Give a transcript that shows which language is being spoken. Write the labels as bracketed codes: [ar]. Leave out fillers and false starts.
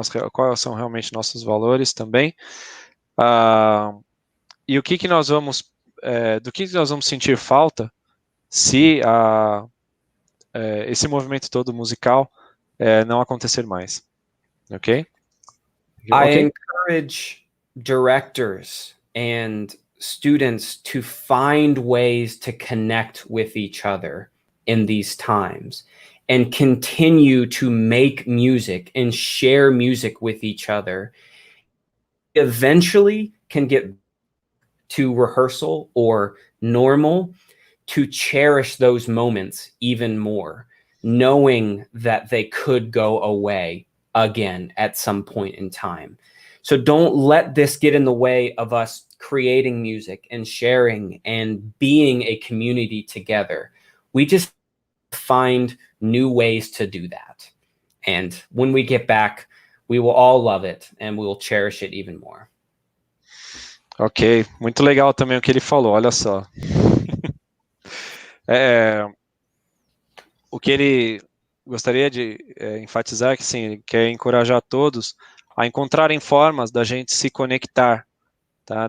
[pt] Quais são realmente nossos valores também, e o que nós vamos, do que nós vamos sentir falta se esse movimento todo musical não acontecer mais, ok? [en] I encourage directors and students to find ways to connect with each other in these times and continue to make music and share music with each other. Eventually can get to rehearsal or normal to cherish those moments even more, knowing that they could go away again at some point in time. So don't let this get in the way of us creating music and sharing and being a community together. We just find new ways to do that. And when we get back, we will all love it and we will cherish it even more. [pt] Ok, muito legal também o que ele falou, olha só. O que ele gostaria de enfatizar é que, sim, ele quer encorajar todos a encontrarem formas da gente se conectar, tá?